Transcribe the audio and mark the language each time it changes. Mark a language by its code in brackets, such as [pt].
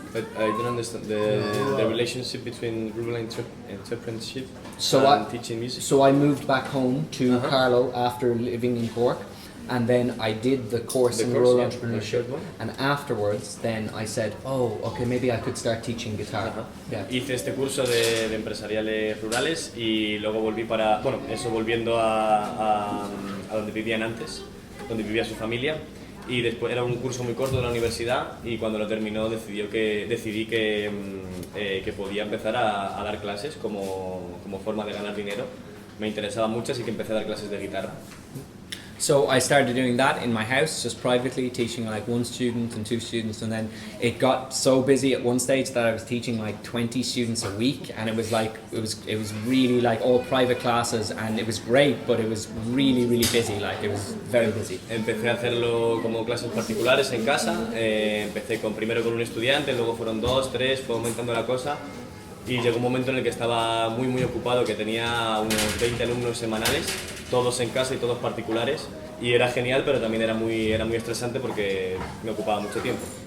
[en] But I don't understand the relationship between rural entrepreneurship So and teaching music. So I moved back home to Carlo after living in Cork, and then I did the course in rural entrepreneurship, and afterwards then I said, oh, okay, maybe I could start teaching guitar. Yeah. [es] Hice este curso de empresariales rurales y luego volví volviendo a donde vivían antes, donde vivía su familia. Y después era un curso muy corto de la universidad y cuando lo terminó decidí que podía empezar a dar clases como forma de ganar dinero. Me interesaba mucho, así que empecé a dar clases de guitarra. [en] So I started doing that in my house, just privately, teaching like 1 student and 2 students, and then it got so busy at one stage that I was teaching like 20 students a week, and it was really like all private classes, and it was great, but it was really, really busy, like it was very busy. [es] Empecé a hacerlo como clases particulares en casa, empecé primero con un estudiante, luego fueron 2, 3, fue aumentando la cosa. Y llegó un momento en el que estaba muy muy ocupado, que tenía unos 20 alumnos semanales, todos en casa y todos particulares, y era genial, pero también era muy estresante porque me ocupaba mucho tiempo.